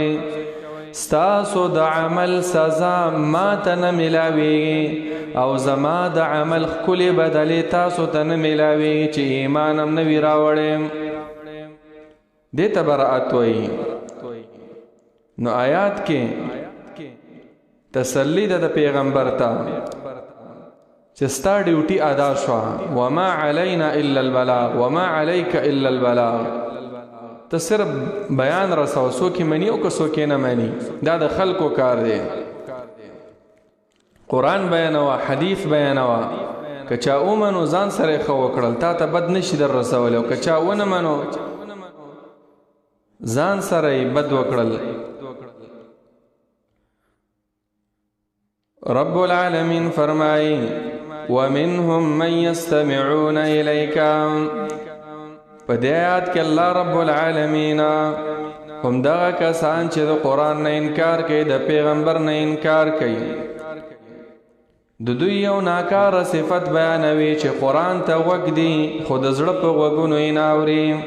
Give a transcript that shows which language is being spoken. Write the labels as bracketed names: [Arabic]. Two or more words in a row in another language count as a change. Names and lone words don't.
[Pashto] ستاسو د عمل سزا ما ته نه ملاویږي او زما د عمل ښکلې بدلې تاسو ته نه ملاویږي چې ایمان هم نه وي راوړی. دې ته براءت وایي. نو آیات کې تسلی ده د پیغمبر ته چې ستا ډیوټي ادا شوه، [Arabic] وما علینا الا البلاغ وما علیک الا البلاغ. [Pashto] ته صرف بیان رسو، څوک یې مني او که څوک یې نه مني، دا د خلکو کار دی. قرآن بیانوه، حدیث بیانوه، که چا ومنو ځان سره یې ښه وکړل، تا ته بد نشي در رسولی، او که چا ونه منو ځان سره یې بد وکړل. [Arabic] رب العالمین فرمائی ومنهم من يستمعون إليك. [Pashto] په دې آیات کې الله [Arabic] رب العالمین [Pashto] هم دغه کسان چې د قرآن نه انکار کوي، د پیغمبر نه انکار کوي، د دوی یو ناکاره صفت بیانوي چې قرآن ته غوږ دي خو د زړه په غوږونو یې نه اوري.